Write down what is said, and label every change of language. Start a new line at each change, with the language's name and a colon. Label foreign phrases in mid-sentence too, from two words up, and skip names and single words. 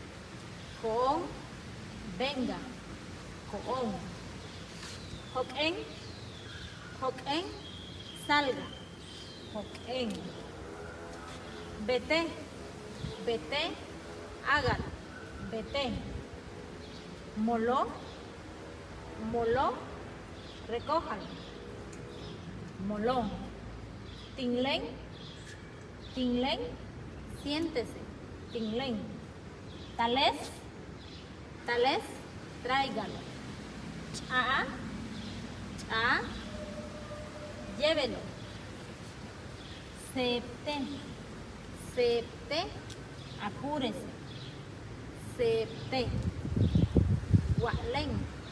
Spanish: venga,
Mopán Maya: Koon, Hoken,
Spanish: salga, Hoken, vete, hágalo, vete, moló, recójalo,
Mopán Maya: moló, tinglen,
Spanish: siéntese, tinglen, tales, tráigalo, cha, llévelo, septe, apúrese, septe, gualen,